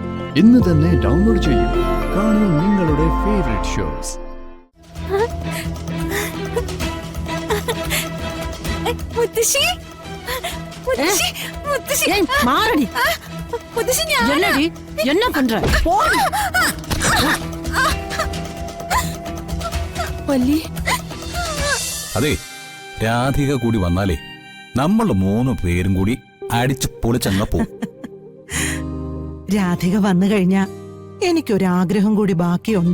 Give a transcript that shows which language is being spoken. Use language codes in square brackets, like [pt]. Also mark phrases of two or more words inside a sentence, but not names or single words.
[ml] ഇന്ന് തന്നെ ഡൗൺലോഡ് ചെയ്യൂ. കാണൂ നിങ്ങളുടെ [en] favourite shows. [ml] മുത്തശ്ശി, മുത്തശ്ശി, മുത്തശ്ശി. [ta] மாறடி. [ml] മുത്തശ്ശി, ഞാൻ [ta] என்னடி என்ன பண்ற? போடி. [ml] വല്ലി. അതെ, രാധിക കൂടി വന്നാലേ നമ്മൾ 3 പേരും കൂടി അടിച്ച് പൊളിച്ചങ്ങ പോവും. രാധിക വന്നു കഴിഞ്ഞാ എനിക്കൊരാഗ്രഹം കൂടി ബാക്കിയുണ്ട്.